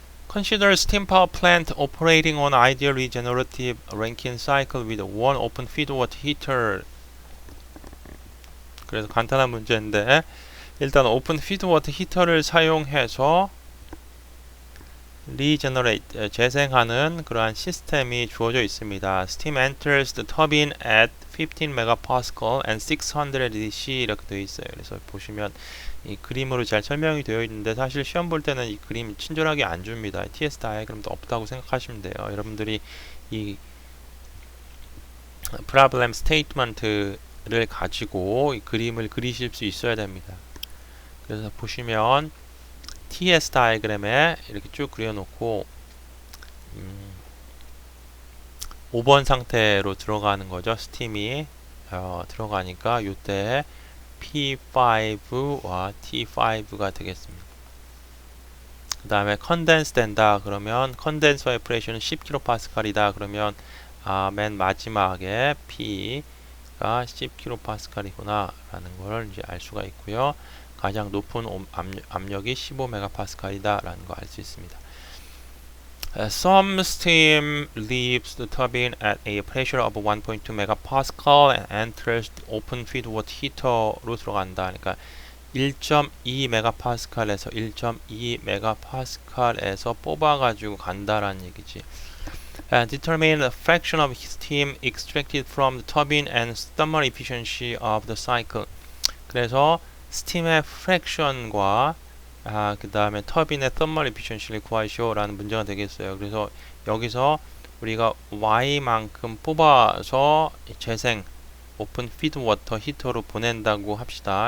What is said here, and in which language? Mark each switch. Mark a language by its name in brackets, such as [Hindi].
[English] Consider steam power plant operating on ideal regenerative Rankine cycle with one open feedwater heater. [Korean] 그래서 간단한 문제인데 일단 오픈 피드워터 히터를 사용해서 regenerate 재생하는 그러한 시스템이 주어져 있습니다. [English] Steam enters the turbine at 15 megapascal and 600 dC 이렇게 되어 있어요. [Korean] 그래서 보시면 이 그림으로 잘 설명이 되어 있는데 사실 시험 볼 때는 이 그림 친절하게 안 줍니다. TS 다이어그램도 없다고 생각하시면 돼요. 여러분들이 이 problem statement를 가지고 이 그림을 그리실 수 있어야 됩니다. 그래서 보시면 TS 다이어그램에 이렇게 쭉 그려놓고 5번 상태로 들어가는 거죠. 스팀이 들어가니까 이때 P5와 T5가 되겠습니다. 그 다음에 컨덴스 된다 그러면 컨덴서의 프레셔는 10kPa이다 그러면 맨 마지막에 P가 10kPa이구나 라는 걸 이제 알 수가 있고요. 가장 높은 압력이 15MPa이다 라는 거 알 수 있습니다. [English] Some steam leaves the turbine at a pressure of 1.2 megapascal and enters the open feedwater heater 로 들어간다. [Korean] 그러니까 1.2 megapascal에서 1.2 megapascal에서 뽑아가지고 간다라는 얘기지. [English] Determine the fraction of steam extracted from the turbine and thermal efficiency of the cycle. [Korean] 그래서 스팀의 프랙션과 그 다음에 터빈의 thermal efficiency를 구하시오 라는 문제가 되겠어요. 그래서 여기서 우리가 Y만큼 뽑아서 재생 오픈 피드 워터 히터로 보낸다고 합시다.